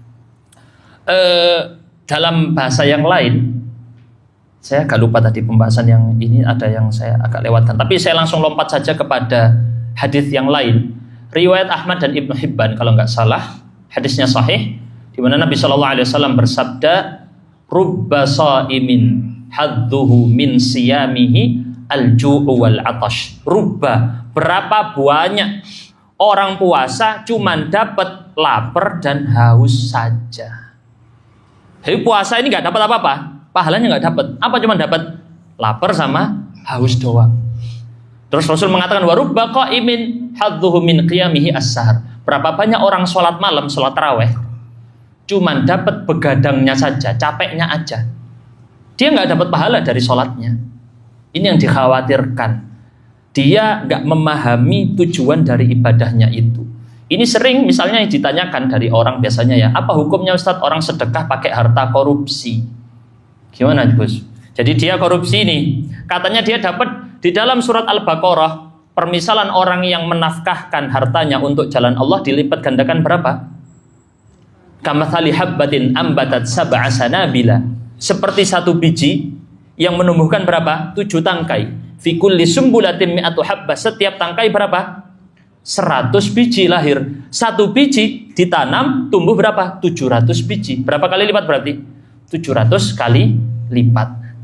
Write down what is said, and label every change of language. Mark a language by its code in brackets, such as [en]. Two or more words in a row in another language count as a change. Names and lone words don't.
[id] Dalam bahasa yang lain, saya agak lupa tadi pembahasan yang ini, ada yang saya agak lewatkan. Tapi saya langsung lompat saja kepada hadis yang lain. Riwayat Ahmad dan Ibnu Hibban kalau nggak salah, hadisnya sahih, di mana Nabi SAW bersabda, [ar] رب صائم حظه من صيامه الجوع والعطش. [id] Rubba, berapa banyak orang puasa cuman dapat lapar dan haus saja. Jadi puasa ini nggak dapat apa-apa, pahalanya nggak dapat. Apa cuman dapat lapar sama haus doang. Terus Rasul mengatakan [ar] ورب قائم حظه من قيامه السهر. [id] Berapa banyak orang sholat malam, sholat taraweh, cuman dapat begadangnya saja, capeknya aja. dia nggak dapat pahala dari sholatnya. Ini yang dikhawatirkan. Dia nggak memahami tujuan dari ibadahnya itu. Ini sering misalnya yang ditanyakan dari orang biasanya ya, apa hukumnya Ustadz orang sedekah pakai harta korupsi? Gimana Gus? Jadi dia korupsi nih, katanya dia dapat di dalam surat Al-Baqarah, permisalan orang yang menafkahkan hartanya untuk jalan Allah dilipat gandakan berapa? [ar] كمثل حبة أنبتت سبع سنابل, [id] seperti satu biji yang menumbuhkan berapa? 7 tangkai. [ar] في كل سنبلة مائة حبة, [id] setiap tangkai berapa? 100 biji lahir. Satu biji ditanam tumbuh berapa? 700 biji. Berapa kali lipat berarti? 700 kali lipat.